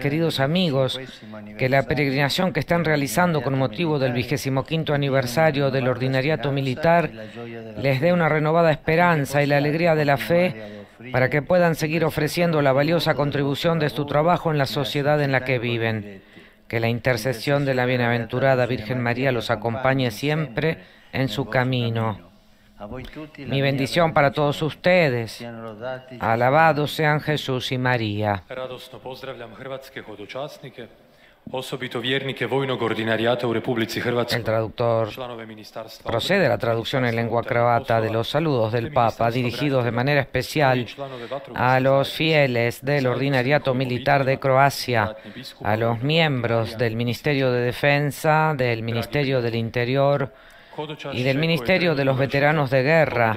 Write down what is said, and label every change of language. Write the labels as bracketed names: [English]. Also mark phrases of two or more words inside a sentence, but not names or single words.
[Spanish] Queridos amigos, que la peregrinación que están realizando con motivo del 25º aniversario del ordinariato militar les dé una renovada esperanza y la alegría de la fe para que puedan seguir ofreciendo la valiosa contribución de su trabajo en la sociedad en la que viven. Que la intercesión de la bienaventurada Virgen María los acompañe siempre en su camino. Mi bendición para todos ustedes. Alabados sean Jesús y María. [Croatian] Radosno pozdravljam hrvatske hodočasnike, osobito vjernike vojnog ordinarijata u Republici Hrvatskoj. [Spanish] El traductor procede a la traducción en lengua croata de los saludos del Papa, dirigidos de manera especial a los fieles del Ordinariato Militar de Croacia, a los miembros del Ministerio de Defensa, del Ministerio del Interior y del Ministerio de los Veteranos de Guerra.